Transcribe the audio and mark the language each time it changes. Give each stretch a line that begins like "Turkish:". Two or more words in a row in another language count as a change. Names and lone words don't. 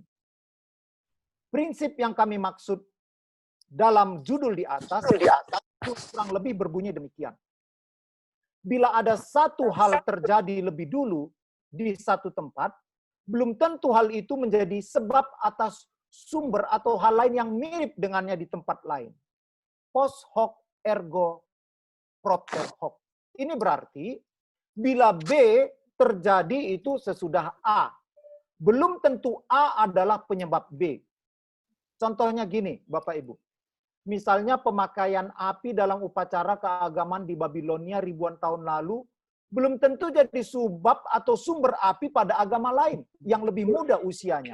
Indonesian: Prinsip yang kami maksud dalam judul di atas kurang lebih berbunyi demikian. bila ada satu hal terjadi lebih dulu di satu tempat, belum tentu hal itu menjadi sebab atas sumber atau hal lain yang mirip dengannya di tempat lain.
Latin: Post hoc ergo propter hoc.
Indonesian: Ini berarti bila B terjadi itu sesudah A. Belum tentu A adalah penyebab B. Contohnya gini, Bapak Ibu. Misalnya pemakaian api dalam upacara keagamaan di Babilonia ribuan tahun lalu, belum tentu jadi sebab atau sumber api pada agama lain yang lebih muda usianya.